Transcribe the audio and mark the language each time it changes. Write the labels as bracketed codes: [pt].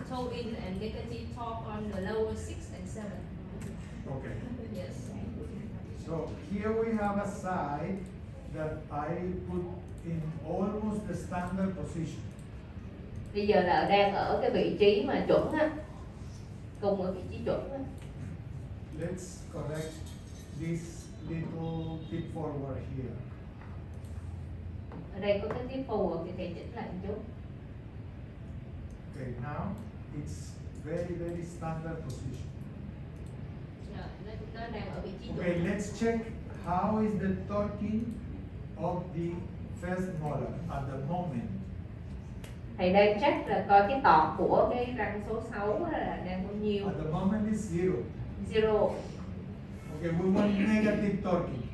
[en] toe in and negative torque on the lower 6 and 7. Okay. Yes. So here we have a side that I put in almost the standard position. [vi] Bây giờ là đang ở cái vị trí mà chuẩn á, cung ở vị trí chuẩn á. [en] Let's correct this little tip forward here. [vi] Ở đây có cái tiếp [en] forward [vi] thì thầy chỉnh lại một chút. [en] Okay, now it's very standard position. [vi] Nó đang ở vị trí [en] Okay, [vi] chuẩn. [en] let's check how is the torquing of the first molar at the moment. [vi] Thầy đang check là coi cái tọt của cái răng số 6 là đang bao nhiêu. [en] At the moment is 0. Zero. Okay, we want negative torquing.